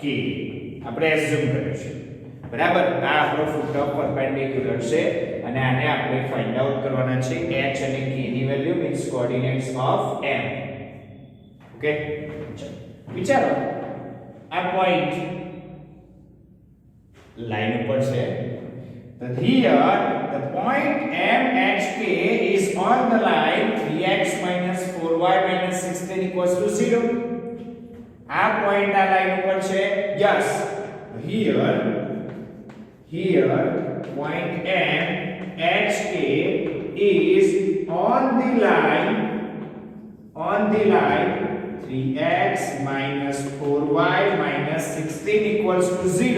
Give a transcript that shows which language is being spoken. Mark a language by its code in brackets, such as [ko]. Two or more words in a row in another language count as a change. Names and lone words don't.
[gu] આપણે એઝ્યુમ કર્યું છે બરાબર આ આપણો [en] foot of perpendicular [gu] છે અને આને આપણે [en] find out [gu] કરવાના છે h અને k ની [en] value means coordinates of m. [gu] ઓકે વિચારો આ પોઈન્ટ લાઈન ઉપર છે [en] that here the point MHK is on the line 3x minus 4y minus 16 equals to 0. [gu] આ પોઈન્ટ આ લાઈન ઉપર છે [en] yes here point MHK is on the line 3x minus 4y minus 16 equals to 0.